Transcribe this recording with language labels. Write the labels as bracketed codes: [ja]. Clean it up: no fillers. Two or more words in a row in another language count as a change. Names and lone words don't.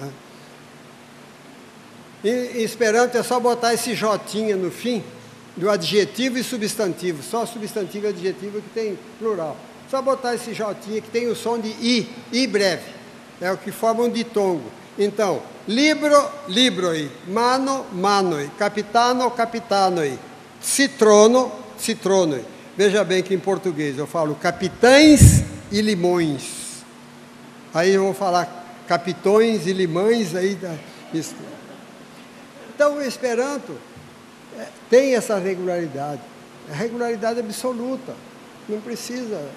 [pt] Em Esperanto é só botar esse jotinha no fim, do adjetivo e substantivo. Só substantivo e adjetivo que tem plural. Só botar esse jotinha que tem o som de i breve. É o que forma um ditongo. Então, [eo] libro, libroi, mano, manoi, capitano, capitanoi, citrono, citronoi. [pt] Veja bem que em português eu falo capitães e limões. Aí eu vou falar capitões e limões, aí isso. Então, o Esperanto tem essa regularidade, a regularidade absoluta, não precisa.